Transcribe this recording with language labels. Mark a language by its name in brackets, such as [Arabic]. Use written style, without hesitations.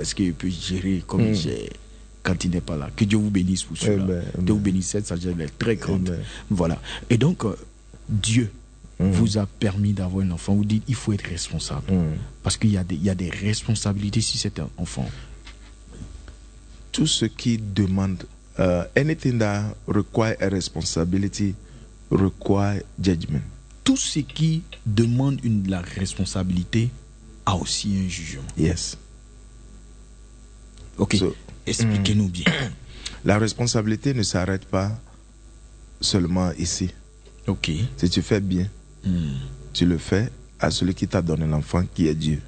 [French] Est-ce que je peux gérer comme j'ai quand il n'est pas là? Que Dieu vous bénisse pour cela. Dieu vous bénisse. Cette sagesse est très grande. Voilà. Et donc. Dieu vous a permis d'avoir un enfant. Vous dites, il faut être responsable. Parce qu'il y a des responsabilités si c'est un enfant. Tout ce qui demande, [English] anything that requires a responsibility, requires judgment. [French] Tout ce qui demande la responsabilité a aussi un jugement. [English] Yes. [French] Ok, so, expliquez-nous bien. La responsabilité ne s'arrête pas seulement ici. [English] Okay. [French] Si tu fais bien, tu le fais à celui qui t'a donné l'enfant, qui est Dieu.